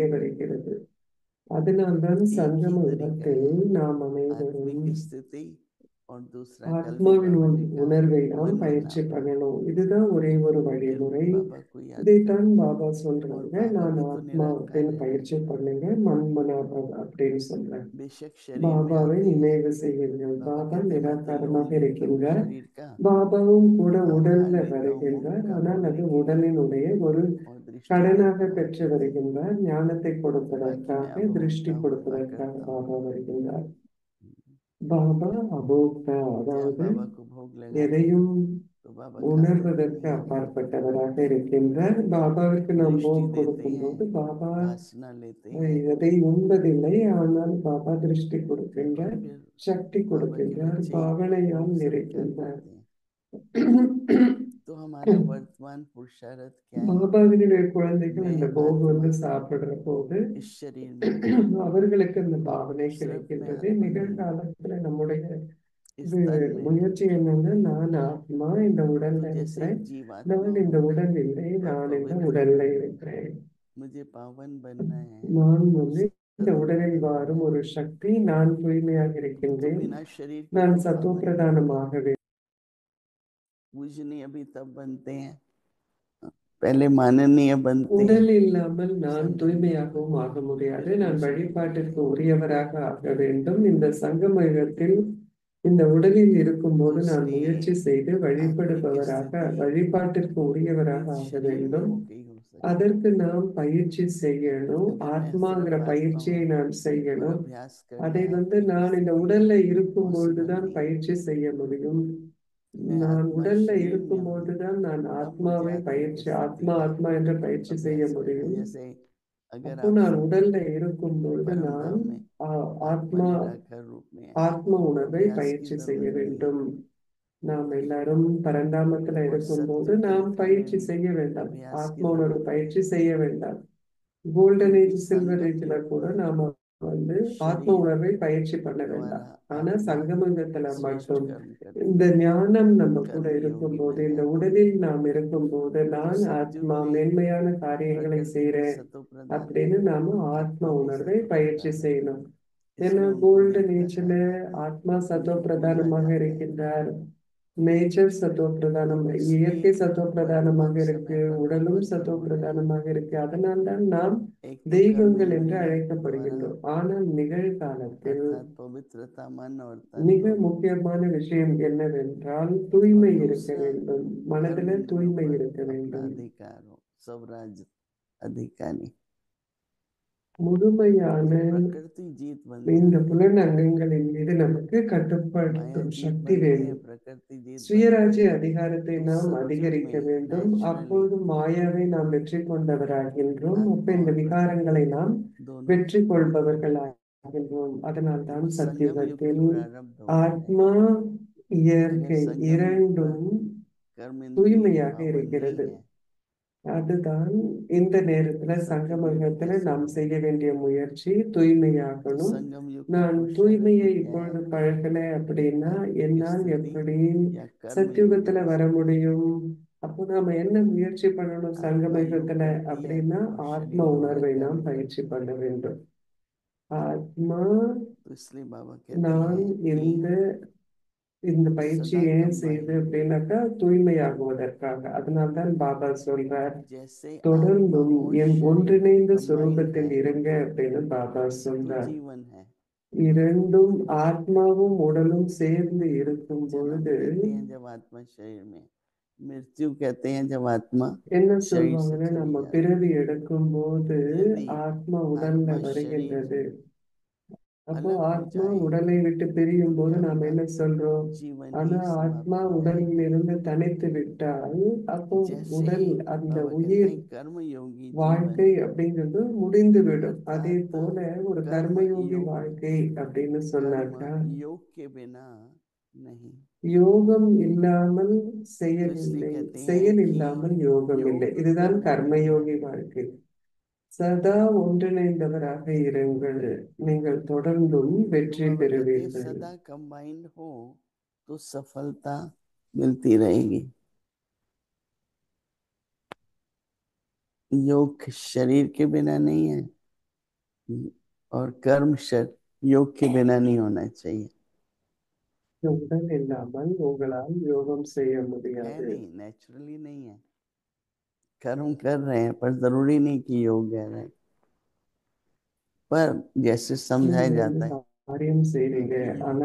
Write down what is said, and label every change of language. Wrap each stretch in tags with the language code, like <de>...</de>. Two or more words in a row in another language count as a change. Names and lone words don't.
<hi>स्थिति</hi> <ta>வருகிறது. அதனால்தான்</ta> <hi>एक ही</hi> <ta>சங்கம</ta> <hi>तरीका</hi> <ta>யுகத்தில்</ta> <hi>है,</hi> <ta>நாம் அனைவரும்</ta> <hi>आत्मिक स्थिति और दूसरा कल भी</hi> <ta>ஆத்மாவின்</ta> <hi>बाबा ने कहा</hi> <ta>உணர்வை நாம்</ta> <hi>मन</hi> <ta>பயிற்சி</ta> <hi>बनाओ।</hi> <ta>பண்ணணும். இதுதான் ஒரே ஒரு</ta> <hi>फिर</hi> <ta>வழிமுறை.</ta> <hi>बाबा को याद करो</hi> <ta>இதைத்தான் பாபா</ta> <hi>और</hi> <ta>சொல்றாங்க,</ta> <hi>बाबा</hi> <ta>நான்</ta> <hi>भी तो निरंकार</hi> <ta>ஆத்மாவின்</ta> <hi>है।</hi> <ta>பயிற்சி பண்ணுங்க, மன்மனாபவ அப்படின்னு சொல்றேன்.</ta> <hi>बेशक शरीर में</hi> <ta>பாபாவை</ta> <hi>आते हैं,</hi> <ta>நினைவு செய்யுங்கள்.</ta> <hi>बाबा</hi> <ta>பாபா</ta> <hi>कहते हैं मैं तो</hi> <ta>நிராகாரமாக</ta> <hi>लोक लेता हूँ</hi> <ta>இருக்கின்றார்.</ta> <hi>शरीर का,</hi> <ta>பாபாவும் கூட உடல்ல</ta> <hi>आहार लेता हूँ मन</hi> <ta>வருகின்றார்.</ta> <hi>का</hi> <ta>ஆனால்</ta> <hi>भोगने</hi> <ta>அது</ta> <hi>के लिए</hi> <ta>உடலினுடைய ஒரு</ta> <hi>और दृष्टि</hi> <ta>கடனாக</ta> <hi>देता हूँ</hi> <ta>பெற்று வருகின்றார். ஞானத்தை</ta> <hi>बाकी मैं</hi> <ta>கொடுப்பதற்காக,</ta> <hi>अभोक्ता</hi> <ta>திருஷ்டி</ta> <hi>हूँ</hi> <ta>கொடுப்பதற்காக</ta> <hi>अकर्ता हूँ।</hi> <ta>பாபா வருகின்றார். பாபா அபோக்தா,</ta> <hi>जब</hi> <ta>அதாவது</ta> <hi>बाबा को भोग लगाते हैं</hi> <ta>எதையும்</ta> <hi>तो बाबा खाते</hi> <ta>உணர்வதற்கு</ta> <hi>नहीं है,</hi> <ta>அப்பாற்பட்டவராக இருக்கின்றார். பாபாவிற்கு நாம்</ta> <hi>दृष्टि</hi> <ta>போக்</ta> <hi>देते</hi> <ta>கொடுக்கும்</ta> <hi>हैं,</hi> <ta>போது பாபா</ta> <hi>वासना लेते हैं</hi> <ta>எதை உண்பதில்லை. ஆனால் பாபா திருஷ்டி</ta> <hi>और</hi> <ta>கொடுக்கின்றார்,</ta> <hi>फिर</hi> <ta>சக்தி</ta> <hi>बाबा के</hi> <ta>கொடுக்கின்றார்,</ta> <hi>बच्चे</hi> <ta>பாவனையால்</ta> <hi>भोग स्वीकार</hi> <ta>நிறைக்கின்றார்.</ta> <hi>करते हैं। तो हमारा वर्तमान पुरुषार्थ क्या है?</hi> <ta>பாபாவினுடைய குழந்தைகள்</ta> <hi>मैं</hi> <ta>அந்த போக்</ta> <hi>आत्मा</hi> <ta>சாப்பிடுற போது</ta> <hi>इस शरीर में हूँ,</hi> <ta>அவர்களுக்கு அந்த பாவனை</ta> <hi>सिर्फ मैं</hi> <ta>கிடைக்கின்றது.</ta> <hi>आत्मा नहीं,</hi> <ta>நிகழ்காலத்துல நம்முடைய</ta> <hi>इस</hi> <ta>இது</ta> <hi>तन में हूँ।</hi> <ta>முயற்சி என்னன்னா, நான் ஆத்மா இந்த உடல்ல</ta> <hi>तो जैसे</hi> <ta>இருக்கிறேன்,</ta> <hi>एक जीवात्मा</hi> <ta>நான் இந்த</ta> <hi>होकर</hi> <ta>உடல் இல்லை,</ta> <hi>और</hi> <ta>நான் இந்த</ta> <hi>पवित्र</hi> <ta>உடல்ல</ta> <hi>होकर</hi> <ta>இருக்கிறேன்.</ta> <hi>मुझे पावन बनना है,</hi> <ta>நான் இந்த</ta> <hi>सतो</hi> <ta>உடலில்</ta> <hi>प्रधान</hi> <ta>வாரும்</ta> <hi>बनना है।</hi> <ta>ஒரு சக்தி, நான் தூய்மையாக</ta> <hi>तो</hi> <ta>இருக்கின்றேன்,</ta> <hi>बिना शरीर के</hi> <ta>நான்</ta> <hi>तो</hi> <ta>சத்தோ</ta> <hi>पावन</hi> <ta>பிரதானமாகவே.</ta> <hi>पूजनीय अभी तब बनते हैं, पहले माननीय बनते हैं,</hi> <ta>உடல் இல்லாமல் நான்</ta> <hi>संगम युग</hi> <ta>தூய்மையாகவும்</ta> <hi>में</hi> <ta>ஆக முடியாது.</ta> <hi>फिर</hi> <ta>நான்</ta> <hi>पूजनीय</hi> <ta>வழிபாட்டிற்கு</ta> <hi>बनते हैं।</hi> <ta>உரியவராக ஆக வேண்டும். இந்த சங்கம யுகத்தில் இந்த உடலில் இருக்கும்போது</ta> <hi>तो</hi> <ta>நான்</ta> <hi>इसलिए</hi> <ta>முயற்சி செய்து</ta> <hi>आत्मिक</hi> <ta>வழிபடுபவராக,</ta> <hi>स्थिति</hi> <ta>வழிபாட்டிற்கு உரியவராக</ta> <hi>इस</hi> <ta>ஆக</ta> <hi>शरीर में</hi> <ta>வேண்டும்.</ta> <hi>होके ही हो सकती है।</hi> <ta>அதற்கு நாம் பயிற்சி செய்யணும்.</ta> <hi>अगर मैं</hi> <ta>ஆத்மாங்கிற</ta> <hi>सिर्फ आत्मा</hi> <ta>பயிற்சியை</ta> <hi>हूँ</hi> <ta>நான்</ta> <hi>और</hi> <ta>செய்யணும்.</ta> <hi>अभ्यास कर</hi> <ta>அதை</ta> <hi>ले</hi> <ta>நான்</ta> <hi>आत्मिक</hi> <ta>இந்த</ta> <hi>स्थिति</hi> <ta>உடல்ல இருக்கும்</ta> <hi>पॉसिबल</hi> <ta>பொழுதுதான்</ta> <hi>नहीं है।</hi> <ta>பயிற்சி செய்ய முடியும்.</ta> <hi>मैं</hi> <ta>நான்</ta> <hi>आत्मा</hi> <ta>உடல்ல</ta> <hi>शरीर में</hi> <ta>இருக்கும்</ta> <hi>हूँ</hi> <ta>பொழுதுதான் நான்</ta> <hi>तब मुझे</hi> <ta>ஆத்மாவை</ta> <hi>आत्मिक</hi> <ta>பயிற்சி,</ta> <hi>स्थिति</hi> <ta>ஆத்மா ஆத்மா என்ற பயிற்சி செய்ய</ta> <hi>अभ्यास करना।</hi> <ta>முடியும்.</ta> <hi>जैसे अगर</hi> <ta>அப்போ</ta> <hi>आप</hi> <ta>நான் உடல்ல இருக்கும் பொழுது</ta> <hi>परम</hi> <ta>நான்</ta> <hi>धाम में आत्मा</hi> <ta>ஆத்மா</ta> <hi>निराकार रूप में है</hi> <ta>ஆத்ம</ta> <hi>तो</hi> <ta>உணர்வை</ta> <hi>अभ्यास की</hi> <ta>பயிற்சி செய்ய</ta> <hi>जरूरत नहीं है।</hi> <ta>வேண்டும். நாம் எல்லாரும் பரந்தாமத்துல</ta> <hi>और</hi> <ta>இருக்கும்போது</ta> <hi>सत्युग</hi> <ta>நாம்</ta> <hi>त्रेता में</hi> <ta>பயிற்சி</ta> <hi>भी</hi> <ta>செய்ய வேண்டாம்.</ta> <hi>अभ्यास की</hi> <ta>ஆத்ம உணர்வு</ta> <hi>जरूरत</hi> <ta>பயிற்சி</ta> <hi>नहीं है,</hi> <ta>செய்ய வேண்டாம். கோல்டன்</ta> <hi>क्योंकि</hi> <en>age, silver</en> <hi>संगम</hi> <ta>ஏஜ்ல</ta> <hi>युग</hi> <ta>கூட</ta> <hi>में</hi> <ta>நாம ஆத்ம</ta> <hi>शरीर</hi> <ta>உணர்வை பயிற்சி பண்ண</ta> <hi>द्वारा</hi> <ta>வேண்டாம். ஆனா</ta> <hi>आत्मा</hi> <ta>சங்கமங்கத்துல</ta> <hi>श्रेष्ठ</hi> <ta>மட்டும்</ta> <hi>कर्म करती</hi> <ta>இந்த</ta> <hi>है,</hi> <ta>ஞானம் நம்ம கூட</ta> <hi>कर्म योगी</hi> <ta>இருக்கும்போது,</ta> <hi>बन</hi> <ta>இந்த</ta> <hi>जाती है।</hi> <ta>உடலில் நாம் இருக்கும்போது</ta> <hi>तो</hi> <ta>நான்</ta> <hi>सतयुग</hi> <ta>ஆத்மா</ta> <hi>में</hi> <ta>மேன்மையான காரியங்களை</ta> <hi>प्रकृति को</hi> <ta>செய்றேன்</ta> <hi>सतो प्रधान,</hi> <ta>அப்படின்னு நாம ஆத்ம</ta> <hi>आत्मा भी</hi> <ta>உணர்வை</ta> <hi>सतो</hi> <ta>பயிற்சி</ta> <hi>प्रधान है,</hi> <ta>செய்யணும். ஏன்னா</ta> <hi>इसलिए उनको</hi> <ta>கோல்டன்</ta> <hi>व्यक्त</hi> <ta>ஏஜ்ல</ta> <hi>कहा जाता है,</hi> <ta>ஆத்மா சத்தோ</ta> <hi>उनको पूजा</hi> <ta>பிரதானமாக</ta> <hi>जाता है।</hi> <ta>இருக்கின்றார். நேச்சர் சத்தோ</ta> <hi>तो</hi> <ta>பிரதானம்,</ta> <hi>इसलिए</hi> <ta>இயற்கை சத்தோ பிரதானமாக</ta> <hi>वर्तमान</hi> <ta>இருக்கு,</ta> <hi>समय पर</hi> <ta>உடலும்</ta> <hi>भगवत</hi> <ta>சத்தோ</ta> <hi>कर्मों में</hi> <ta>பிரதானமாக இருக்கு. அதனால்தான் நாம்</ta> <hi>एक तो</hi> <ta>தெய்வங்கள் என்று</ta> <hi>कर्मेंद्रिय द्वारा</hi> <ta>அழைக்கப்படுகின்றோம். ஆனால் நிகழ்காலத்தில்</ta> <hi>अर्थात पवित्रता मन और तन</hi> <ta>மிக</ta> <hi>दोनों,</hi> <ta>முக்கியமான விஷயம் என்னவென்றால்</ta> <hi>और</hi> <ta>தூய்மை இருக்க</ta> <hi>दूसरा</hi> <ta>வேண்டும், மனதில</ta> <hi>कर्मेंद्रियों</hi> <ta>தூய்மை</ta> <hi>पर</hi> <ta>இருக்க</ta> <hi>अपना</hi> <ta>வேண்டும்.</ta> <hi>अधिकार हो, स्वराज अधिकारी।</hi> <ta>முழுமையான</ta> <hi>फिर प्रकृति जीत बन</hi> <ta>இந்த</ta> <hi>जाती है,</hi> <ta>புலன் அங்கங்களின் மீது நமக்கு</ta> <hi>माया</hi> <ta>கட்டுப்படுத்தும்</ta> <hi>जीत</hi> <ta>சக்தி</ta> <hi>बनती है,</hi> <ta>வேணும்.</ta> <hi>प्रकृति जीत बनती</hi> <ta>சுயராஜ்ய</ta> <hi>है।</hi> <ta>அதிகாரத்தை</ta> <hi>तो</hi> <ta>நாம்</ta> <hi>सतयुग</hi> <ta>அதிகரிக்க</ta> <hi>में</hi> <ta>வேண்டும்.</ta> <hi>नेचुरली</hi> <ta>அப்பொழுது மாயாவை நாம் வெற்றி கொண்டவராகின்றோம். அப்ப</ta> <hi>आत्मा</hi> <ta>இந்த</ta> <hi>और</hi> <ta>விகாரங்களை</ta> <hi>प्रकृति</hi> <ta>நாம்</ta> <hi>दोनों,</hi> <ta>வெற்றி கொள்பவர்களாகின்றோம். அதனால்தான்</ta> <hi>वो संगम युग की</hi> <ta>சத்தியுகத்தில்</ta> <hi>प्रारब्ध होती है।</hi> <ta>ஆத்மா,</ta> <hi>अगर</hi> <ta>இயற்கை</ta> <hi>संगम युग पर</hi> <ta>இரண்டும்</ta> <hi>कर्मेंद्रिय</hi> <ta>தூய்மையாக</ta> <hi>पावन नहीं</hi> <ta>இருக்கிறது.</ta> <hi>है</hi> <ta>அதுதான் இந்த நேரத்துல</ta> <hi>तो सतयुग में भी</hi> <ta>சங்கமகத்துல</ta> <hi>कैसे</hi> <ta>நாம்</ta> <hi>होगा?</hi> <ta>செய்ய வேண்டிய முயற்சி</ta> <hi>तो</hi> <ta>தூய்மையாகணும்.</ta> <hi>संगम युग का</hi> <ta>நான்</ta> <hi>पुरुषार्थ</hi> <ta>தூய்மையை</ta> <hi>क्या है?</hi> <ta>இப்பொழுது பழகல அப்படின்னா</ta> <hi>आत्मिक</hi> <ta>என்னால்</ta> <hi>स्थिति</hi> <ta>எப்படி</ta> <hi>या कर्म योगी</hi> <ta>சத்தியுகத்துல</ta> <hi>हो</hi> <ta>வர</ta> <hi>सकते हैं।</hi> <ta>முடியும்? அப்போ நாம என்ன முயற்சி பண்ணணும்</ta> <hi>आत्मा योग</hi> <ta>சங்கமயுகத்துல</ta> <hi>करती है</hi> <ta>அப்படின்னா</ta> <hi>और</hi> <ta>ஆத்ம</ta> <hi>शरीर द्वारा</hi> <ta>உணர்வை</ta> <hi>कर्म</hi> <ta>நாம்</ta> <hi>करती</hi> <ta>பயிற்சி</ta> <hi>है।</hi> <ta>பண்ண வேண்டும். ஆத்மா,</ta> <hi>तो इसलिए बाबा कहते</hi> <ta>நான்</ta> <hi>हैं कि</hi> <ta>இந்த இந்த பயிற்சி</ta> <hi>सदा</hi> <ta>ஏன் செய்யுது</ta> <hi>कंबाइन</hi> <ta>அப்படின்னாக்கா தூய்மையாகுவதற்காக. அதனால்தான் பாபா சொல்றார்,</ta> <hi>जैसे आत्मा</hi> <ta>தொடர்ந்தும்</ta> <hi>और</hi> <ta>என்</ta> <hi>शरीर</hi> <ta>ஒன்றிணைந்த</ta> <hi>कंबाइन</hi> <ta>சுரூபத்தில்</ta> <hi>है</hi> <ta>இருங்க அப்படின்னு பாபா</ta> <hi>तो</hi> <ta>சொல்றார்.</ta> <hi>जीवन है।</hi> <ta>இரண்டும் ஆத்மாவும் உடலும் சேர்ந்து இருக்கும்</ta> <hi>जन्म</hi> <ta>பொழுது</ta> <hi>कहते हैं जब आत्मा शरीर में, मृत्यु कहते हैं जब आत्मा</hi> <ta>என்ன</ta> <hi>शरीर से</hi> <ta>சொல்லுவாங்கன்னா,</ta> <hi>चली</hi> <ta>நம்ம</ta> <hi>जाती।</hi> <ta>பிறவி எடுக்கும் போது</ta> <hi>यदि</hi> <ta>ஆத்மா உடல்ல</ta> <hi>आत्मा शरीर</hi> <ta>வருகின்றது. அப்போ</ta> <hi>अलग हो</hi> <ta>ஆத்மா</ta> <hi>जाए</hi> <ta>உடலை விட்டு</ta> <hi>तो</hi> <ta>பிரியும் போது</ta> <hi>दुनिया</hi> <ta>நாம</ta> <hi>का</hi> <ta>என்ன சொல்றோம்?</ta> <hi>जीवन</hi> <ta>ஆனா</ta> <hi>ही</hi> <ta>ஆத்மா</ta> <hi>समाप्त हो</hi> <ta>உடலில்</ta> <hi>जाएगा।</hi> <ta>இருந்து தனித்து விட்டால் அப்போ</ta> <hi>जैसे</hi> <ta>உடல், அந்த</ta> <hi>बाबा कहते</hi> <ta>உயிர்</ta> <hi>हैं कर्म योगी जीवन</hi> <ta>வாழ்க்கை அப்படிங்கிறது முடிந்து விடும். அதே</ta> <hi>अर्थात</hi> <ta>போல ஒரு</ta> <hi>कर्म</hi> <ta>கர்மயோகி</ta> <hi>योग,</hi> <ta>வாழ்க்கை அப்படின்னு</ta> <hi>कर्म</hi> <ta>சொன்னாக்கா,</ta> <hi>योग के बिना नहीं।</hi> <ta>யோகம் இல்லாமல்</ta> <hi>तो</hi> <ta>செயல்</ta> <hi>इसलिए</hi> <ta>இல்லை,</ta> <hi>कहते हैं</hi> <ta>செயல்</ta> <hi>कि</hi> <ta>இல்லாமல் யோகம் இல்லை.</ta> <hi>योग</hi> <ta>இதுதான்</ta> <hi>कर्म</hi> <ta>கர்மயோகி</ta> <hi>योगी।</hi> <ta>வாழ்க்கை. சதா ஒன்றிணைந்தவராக இருங்கள், நீங்கள் தொடர்ந்தும்</ta> <hi>तो</hi> <ta>வெற்றி</ta> <hi>बाबा कहते हैं</hi> <ta>பெறுவீர்கள்.</ta> <hi>सदा कंबाइंड हो तो सफलता मिलती रहेगी। योग शरीर के बिना नहीं है और कर्म योग के बिना नहीं होना चाहिए।</hi> <ta>உடல் இல்லாமல் உங்களால் யோகம் செய்ய</ta> <hi>है</hi> <ta>முடியாது.</ta> <hi>नहीं, नेचुरली नहीं है। कर्म कर रहे हैं पर जरूरी नहीं कि योग है रहे। पर जैसे समझाया</hi> <ta>நீங்க இந்த</ta> <hi>जाता है</hi> <ta>காரியம் செய்றீங்க,</ta> <hi>कि योग</hi>